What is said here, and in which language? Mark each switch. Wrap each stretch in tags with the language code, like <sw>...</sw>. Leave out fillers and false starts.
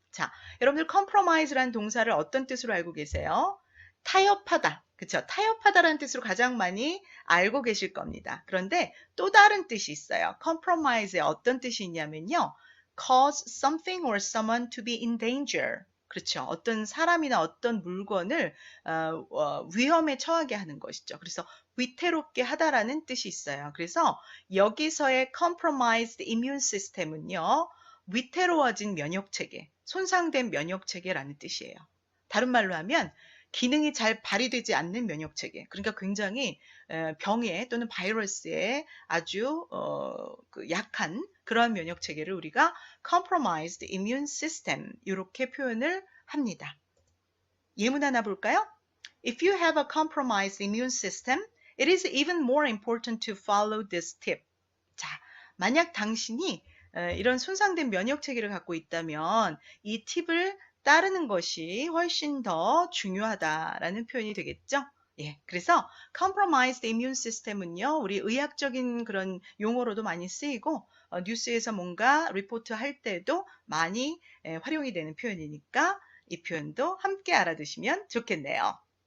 <ko>자, 여러분들 compromise라는 동사를 어떤 뜻으로 알고 계세요? 타협하다. 그쵸? 타협하다라는 뜻으로 가장 많이 알고 계실 겁니다. 그런데 또 다른 뜻이 있어요. compromise의 어떤 뜻이 있냐면요.</ko> <en>cause something or someone to be in danger.</en> <ko>그렇죠. 어떤 사람이나 어떤 물건을 위험에 처하게 하는 것이죠. 그래서 위태롭게 하다라는 뜻이 있어요. 그래서 여기서의 compromised immune system은요. 위태로워진 면역체계, 손상된 면역체계라는 뜻이에요. 다른 말로 하면 기능이 잘 발휘되지 않는 면역체계. 그러니까 굉장히 병에 또는 바이러스에 아주 약한 그러한 면역체계를 우리가 compromised immune system 이렇게 표현을 합니다. 예문 하나 볼까요?</ko> <en>If you have a compromised immune system, it is even more important to follow this tip.</en> <ko>자, 만약 당신이 이런 손상된 면역체계를 갖고 있다면 이 팁을 따르는 것이 훨씬 더 중요하다라는 표현이 되겠죠? 예, 그래서 compromised immune system은요, 우리 의학적인 그런 용어로도 많이 쓰이고 뉴스에서 뭔가 리포트 할 때도 많이 활용이 되는 표현이니까 이 표현도 함께 알아두시면 좋겠네요.</ko>